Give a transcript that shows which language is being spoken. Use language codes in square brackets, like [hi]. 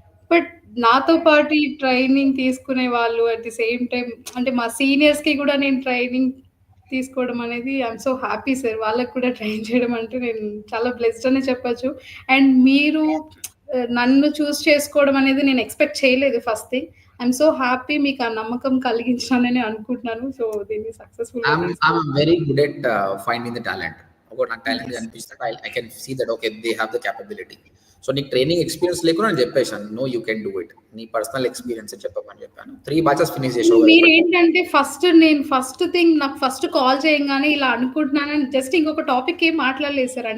[te] But నాతో పాటు ఈ ట్రైనింగ్ తీసుకునే వాళ్ళు అట్ ది సేమ్ టైమ్ అంటే మా సీనియర్స్‌కి గూడా నేను ట్రైనింగ్ తీసుకోవడం అనేది [en] I'm so happy sir. [te] వాళ్ళకి కూడా ట్రైన్ చేయడం అంటే నేను చాలా బ్లెస్డ్ అనే చెప్పొచ్చు. అండ్ మీరు నన్ను చూజ్ చేసుకోవడం అనేది నేను ఎక్స్‌పెక్ట్ చేయలేదు first thing. [en] I'm so happy [te] మీకు ఆ నమ్మకం కలిగించానని అనుకుంటున్నాను. సో దీన్ని సక్సెస్‌ఫుల్‌గా [en] I'm very good at finding the talent. [te] ఒకటి నాకు టాలెంట్ కనిపిస్తే [en] I can see that okay they have the capability. [te] So నీకు ట్రైనింగ్ ఎక్స్పీరియన్స్ లేకుండా నేను చెప్పేశాను [en] No you can do it. [te] నీ పర్సనల్ ఎక్స్పీరియన్స్ చెప్పమని చెప్పాను. 3 బ్యాచెస్ ఫినిష్ చేసావు. మీరేంటంటే ఫస్ట్ థింగ్ నాకు ఫస్ట్ కాల్ చేయంగానే ఇలా అనుకుంటున్నానని జస్ట్ ఇంకొక టాపిక్ ఏం మాట్లాడలేదు సార్.